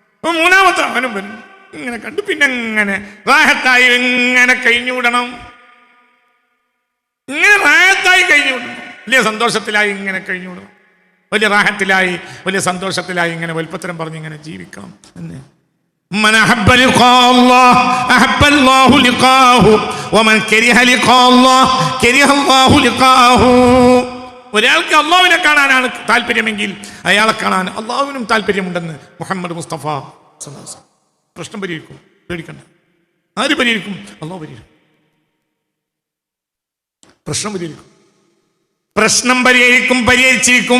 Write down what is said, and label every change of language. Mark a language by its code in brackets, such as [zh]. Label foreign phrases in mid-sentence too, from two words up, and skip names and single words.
[ml] മൂന്നാമത്തെ അവനും വരും. ഇങ്ങനെ കണ്ടു. പിന്നെ ഇങ്ങനെ റാഹത്തായി ഇങ്ങനെ കഴിഞ്ഞുവിടണം. ഇങ്ങനെ റാഹത്തായി കഴിഞ്ഞുവിടണം. വലിയ സന്തോഷത്തിലായി ഇങ്ങനെ കഴിഞ്ഞുവിടണം. വലിയ റാഹത്തിലായി വലിയ സന്തോഷത്തിലായി ഇങ്ങനെ വൽപ്പത്തരം പറഞ്ഞ് ഇങ്ങനെ ജീവിക്കണം എന്ന്. [ar] من أحب لقاء الله أحب الله لقاءه ومن كره لقاء الله كره الله لقاءه. [ml] ഒരാൾക്ക് അള്ളാഹുവിനെ കാണാനാണ് താല്പര്യമെങ്കിൽ അയാളെ കാണാൻ അള്ളാഹുവിനും താല്പര്യമുണ്ടെന്ന് മുഹമ്മദ് മുസ്തഫ [ar] صلى الله عليه وسلم. [ml] പ്രശ്നം പരിഹരിക്കും, പേടിക്കണ്ട. ആര് പരിഹരിക്കും? അള്ളാഹു പരിഹരിക്കും. പ്രശ്നം പരിഹരിക്കും. പ്രശ്നം പരിഹരിക്കും, പരിഹരിച്ചിരിക്കും.